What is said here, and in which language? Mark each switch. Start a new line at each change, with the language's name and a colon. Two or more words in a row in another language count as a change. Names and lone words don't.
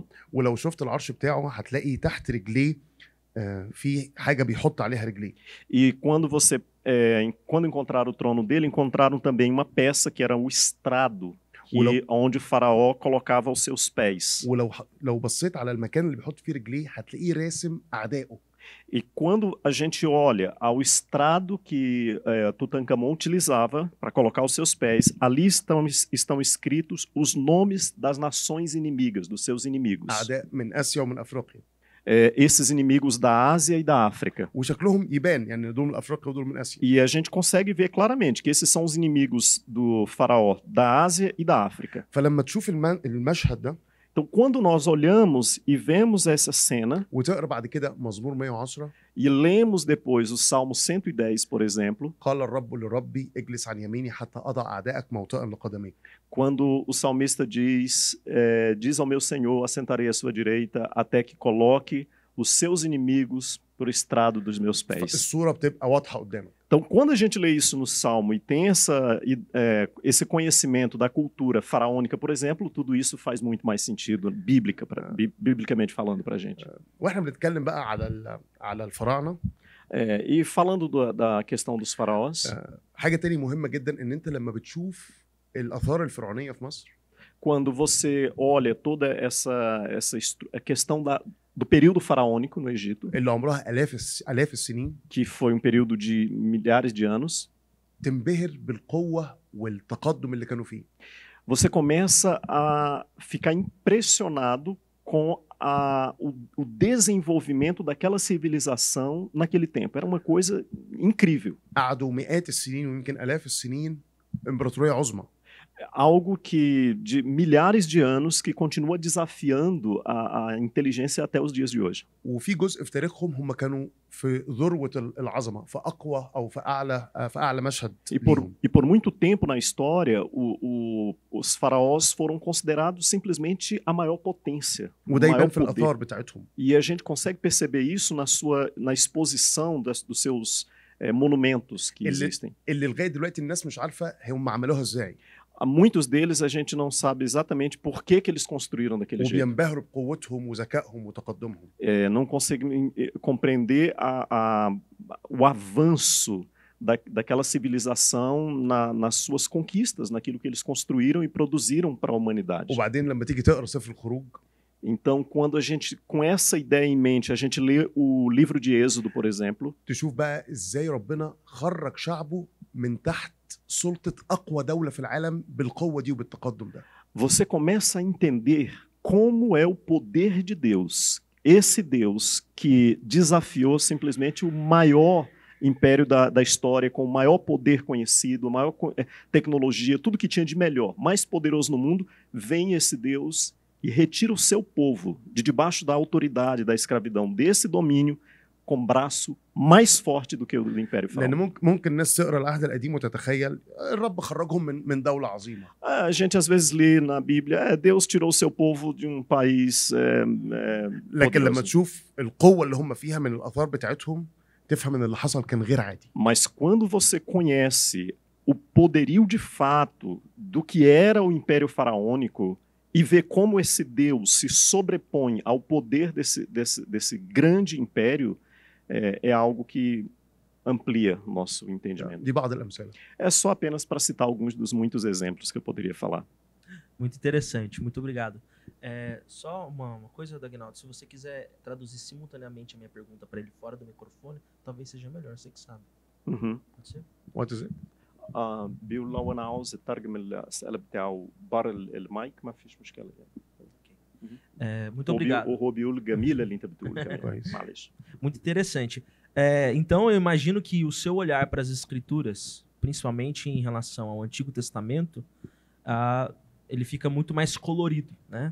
Arabic: ولو شفت العرش بتاعه هتلاقي تحت رجليه في حاجة بيحط عليها رجليه.
Portuguese: E quando encontraram o trono dele, encontraram também uma peça que era o estrado, onde o faraó colocava os seus pés.
Arabic: ولو بصيت على المكان اللي بيحط فيه رجليه هتلاقيه راسم أعدائه.
Portuguese: E quando a gente olha ao estrado que Tutankhamon utilizava para colocar os seus pés, ali estão escritos os nomes das nações inimigas, dos seus inimigos.
Arabic: أعداء من آسيا ومن أفريقيا.
Portuguese: Esses inimigos da Ásia e da África.
Arabic: وشكلهم يبان يعني دول من أفريقيا ودول من آسيا.
Portuguese: E a gente consegue ver claramente que esses são os inimigos do faraó da Ásia e da África.
Arabic: فلما تشوف المشهد ده،
Portuguese: Então, quando nós olhamos e vemos essa cena
Arabic: وتقرا بعد كده مزمور 110
Portuguese: e lemos depois o Salmo 110, por exemplo,
Arabic: قال الرب لربي اجلس عن يميني حتى اضع اعدائك موطئا لقدميك.
Portuguese: quando o salmista diz ao meu Senhor, assentarei à sua direita, até que coloque os seus inimigos por estrado dos meus pés.
Arabic: الصوره بتبقى واضحه قدامك.
Portuguese: Então, quando a gente lê isso no Salmo e tem esse conhecimento da cultura faraônica, por exemplo, tudo isso faz muito mais sentido biblicamente falando para a gente.
Arabic: واحنا بنتكلم بقى على الفراعنه،
Portuguese: E falando da questão dos faraós,
Arabic: حاجه تاني مهمه جدا ان انت لما بتشوف الاثار الفرعونيه في مصر،
Portuguese: quando você olha toda essa questão do período faraônico no Egito,
Arabic: اللي عمرها الاف السنين،
Portuguese: que foi um período de milhares de anos,
Arabic: تنبهر بالقوه والتقدم اللي كانوا فيه.
Portuguese: você começa a ficar impressionado com o desenvolvimento daquela civilização naquele tempo. Era uma coisa incrível.
Arabic: قعدوا مئات السنين ويمكن الاف السنين امبراطوريه عظمى.
Portuguese: Algo que de milhares de anos que continua desafiando a inteligência até os dias de hoje.
Arabic: وفي جزء في تاريخهم هم كانوا في ذروه العظمه، في اقوى او في اعلى مشهد.
Portuguese: E por muito tempo na história, os faraós foram considerados simplesmente a maior potência.
Arabic: وده يبان في الاثار بتاعتهم.
Portuguese: E a gente consegue perceber isso na exposição dos seus monumentos que existem.
Arabic: اللي لغايه دلوقتي الناس مش عارفه هم عملوها ازاي.
Portuguese: Muitos deles a gente não sabe exatamente por que eles construíram daquele jeito.
Arabic: وبينبهروا بقوتهم وذكائهم وتقدمهم.
Portuguese: Não conseguem compreender o avanço daquela civilização nas suas conquistas, naquilo que eles construíram e produziram para a humanidade.
Arabic: وبعدين لما تيجي تقرا سفر الخروج،
Portuguese: então, quando a gente, com essa ideia em mente, a gente lê o livro de Êxodo, por exemplo,
Arabic: تشوف بقى ازاي ربنا خرج شعبه من تحت سلطة أقوى دولة في العالم بالقوة دي وبالتقدم ده.
Portuguese: Você começa a entender como é o poder de Deus. Esse Deus que desafiou simplesmente o maior império da história, com o maior poder conhecido, a maior tecnologia, tudo que tinha de melhor, mais poderoso no mundo, vem esse Deus e retira o seu povo de debaixo da autoridade, da escravidão, desse domínio, com braço mais forte do que o do Império
Arabic: لأن
Portuguese: Faraó.
Arabic: ممكن الناس تقرا العهد القديم وتتخيل الرب خرجهم من دولة عظيمة.
Portuguese: A gente às vezes lê na Bíblia, Deus tirou o seu povo de um país
Arabic: لكن لما
Portuguese: poderoso.
Arabic: تشوف القوة اللي هم فيها من الآثار بتاعتهم تفهم ان اللي حصل كان غير عادي.
Portuguese: Mas quando você conhece o poderio de fato do que era o Império Faraônico e vê como esse Deus se sobrepõe ao poder desse grande império, é algo que amplia o nosso entendimento.
Arabic: دي بعض الأمثلة.
Portuguese: É só apenas para citar alguns dos muitos exemplos que eu poderia falar. Muito interessante, muito obrigado. Só uma coisa, Dagnaldo, se você quiser traduzir simultaneamente a minha pergunta para ele fora do microfone, talvez seja melhor, você que sabe. Uhum. Pode ser?
English: What is it?
Arabic: بيقول لو انا عاوز اترجم الاسئله بتاعه بره المايك ما فيش مشكله يعني.
Portuguese: Muito obrigado.
Arabic: هو بيقول جميله اللي انت بتقول كمان. كويس. معلش.
Portuguese: Muito interessante. Então eu imagino que o seu olhar para as escrituras, principalmente em relação ao Antigo Testamento, ele fica muito mais colorido, né?